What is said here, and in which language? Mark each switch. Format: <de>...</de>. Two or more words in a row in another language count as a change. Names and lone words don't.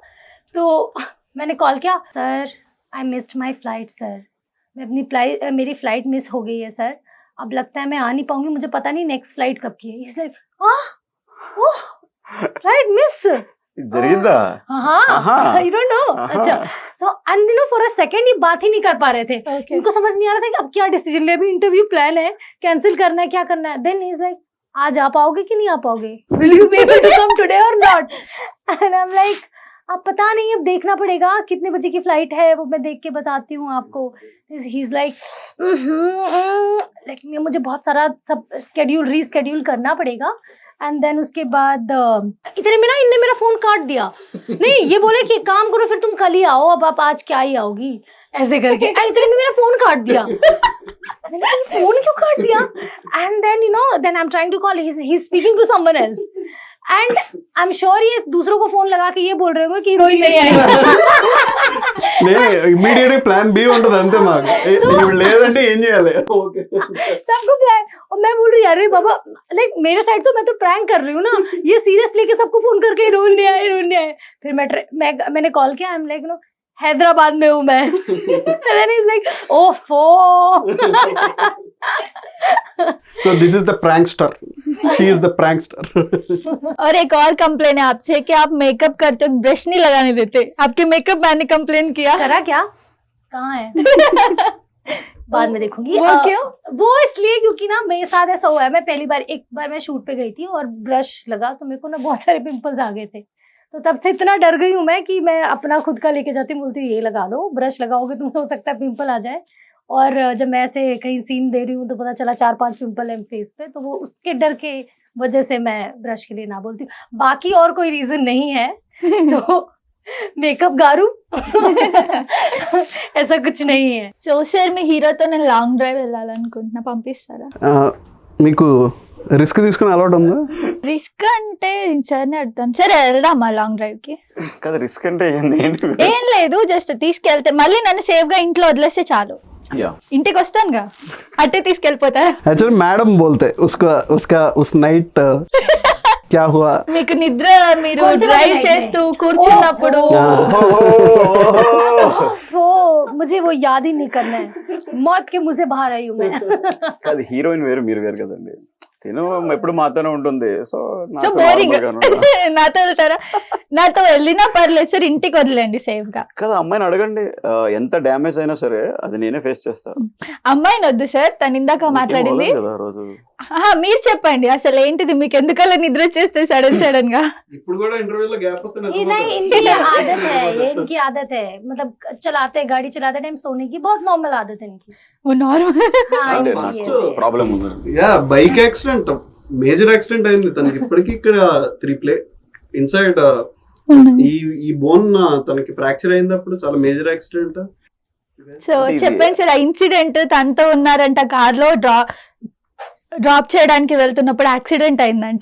<hi>तो मैंने कॉल किया,</hi> <en>sir I missed my flight sir,</en> <hi>मेरी</hi> <en>flight miss</en> <hi>हो गई है सर, अब लगता है मैं आ नहीं पाऊंगी, मुझे पता नहीं</hi> <en>next flight</en> <hi>कब की है।</hi> <en>is like flight miss</en> <te>జరిగిందా?</te> <hi>हाँ,</hi> <en>you don't know।</en> <hi>अच्छा,</hi> <en>so and for a second</en> <hi>ये बात ही नहीं कर पा रहे थे।</hi> <en>Okay.</en> <hi>इनको समझ नहीं आ रहा था कि अब क्या डिसीजन ले, अभी</hi> <en>interview plan</en> <hi>है, कैंसिल करना है, क्या करना है।</hi> <en>then he is like,</en> <hi>आज आ पाओगे कि नहीं आ पाओगे,</hi> <en>will you be able to come today or not? and I am like,</en> <hi>अब पता नहीं, अब देखना पड़ेगा कितने बजे की फ्लाइट है, वो मैं देख के बताती हूँ आपको।</hi> <en>he is like,</en> <hi>मुझे बहुत सारा सब रीस्केड्यूल करना पड़ेगा।</hi> <en>and then</en> <hi>उसके बाद इतने में ना इनने मेरा फोन काट दिया। नहीं, ये बोले कि एक काम करो फिर तुम कल ही आओ, अब आप आज क्या ही आओगी, ऐसे करके। एंड इतने में मेरा फोन काट दिया। फोन क्यों काट दिया?</hi> <en>and then then I am trying to call, he is speaking to someone else and I am sure</en> <hi>ये दूसरों को फोन लगा के ये बोल रहे होंगे कि हीरोइन नहीं आई।</hi> <te>నేను</te> <en>immediate plan B</en> <te>ఉంటుంది అంతే మాకు. ఇప్పుడు లేదంటే ఏం చేయాలి? ఓకే,</te> <hi>सबको प्लान। और मैं बोल रही अरे बाबा, लाइक मेरे साइड तो मैं तो प्रैंक कर रही हूँ ना, ये सीरियस लेके सबको फोन करके हीरोइन नहीं आए। फिर मैंने कॉल किया, आई एम लाइक हैदराबाद में हूँ मैं।</hi> <en>then he's like, ओफो। so this is the prankster, she is the prankster.</en> <hi>और एक और कंप्लेन है आपसे कि आप मेकअप करते वक्त ब्रश नहीं लगाने देते। आपके मेकअप मैन ने कंप्लेन किया। करा क्या? कहाँ है? बाद में देखूंगी। वो क्यों? वो इसलिए क्योंकि ना मेरे साथ ऐसा हुआ है, मैं पहली बार एक बार मैं शूट पे गई थी और ब्रश लगा तो मेरे को ना बहुत सारे पिंपल्स आ गए थे। तो तब से इतना डर गई हूँ मैं कि मैं अपना खुद का लेके जाती हूँ, बोलती हूँ ये लगा दो, ब्रश लगाओगे तो हो सकता है पिंपल आ जाए। और जब मैं ऐसे कहीं सीन दे रही हूँ तो पता चला 4-5 पिंपल है फेस पे, तो वो उसके डर के वजह से मैं ब्रश के लिए ना बोलती हूँ। बाकी और कोई रीजन नहीं है। तो मेकअप गारू ऐसा कुछ नहीं है।</hi> <te>చూసారు మీ హీరోతో నేను</te> <en>long drive</en> <te>వెళ్ళాలనుకుంటున్నా, పంపిస్తారా? మీకు రిస్క్ తీసుకునే అలవాటు ఉందా? రిస్క్ అంటే సార్ అడుగుతాను. సరే వెళ్దామా</te> <en>long drive</en> <te>కి? కదా రిస్క్ అంటే ఏంది? ఏం లేదు, జస్ట్ తీసుకెళ్తే మళ్ళీ నన్ను సేఫ్ గా ఇంట్లో వదిలేస్తే చాలు. యా, ఇంటికి వస్తానుగా, అట్టే తీసుకెళ్ళిపోతారా?</te> <hi>एक्चुअली मैडम बोलते उस नाइट क्या हुआ?</hi> <te>మీకు నిద్ర, మీరు</te> <hi>कौन से वाले</hi> <te>డ్రైవ్</te> <en>night</en> <te>చేస్తూ కూర్చున్నప్పుడు</te> <hi>वो मुझे वो याद ही नहीं करना है, मौत के मुंह से बाहर आई हूँ मैं।</hi> <te>కాదు, హీరోయిన్ వేరు మీరు వేరు కదండి. తిను ఎప్పుడు మాతోనే ఉంటుంది. సో సో బోరింగ్. నాతో వెళ్తారా? నాతో వెళ్ళినా పర్లేదు సార్, ఇంటికి వదిలేండి సేఫ్ గా. కదా, అమ్మాయిని అడగండి, ఎంత డ్యామేజ్ అయినా సరే అది నేనే ఫేస్ చేస్తాను. అమ్మాయిని వద్దు సార్, తను ఇందాక మాట్లాడింది. కదా రోజు మీరు చెప్పండి అసలు ఏంటిది, మీకు ఎందుకలా నిద్ర చేస్తే సడన్ గా? ఇప్పుడు కూడా ఇంటర్వ్యూలో గ్యాప్ వస్తే</te> <hi>ये नहीं, इनकी आदत है, ये इनकी आदत है, मतलब गाड़ी चलाते टाइम सोने की बहुत नॉर्मल आदत है इनकी।</hi> <te>ఓ నార్మల్.</te> <hi>हाँ,</hi> <te>అంటే</te> <hi>इनकी</hi> <te>నాకు</te> <hi>ऐसे है।</hi> <te>ప్రాబ్లం ఉంది. యా,</te> <en>bike accident, major accident</en> <te>అయింది తనకి. ఇప్పటికీ ఇక్కడ 3 ఇన్సైడ్ ఈ బోన్ తనకి ఫ్రాక్చర్ అయింది. అప్పుడు చాలా</te> <en>major accident.</en> <te>సో చెప్పండి సార్, ఆ ఇన్సిడెంట్ తనతో ఉన్నారంట, కార్ లో డ్రాప్ చేయడానికి వెళ్తున్నప్పుడు యాక్సిడెంట్ అయిందంట.</te>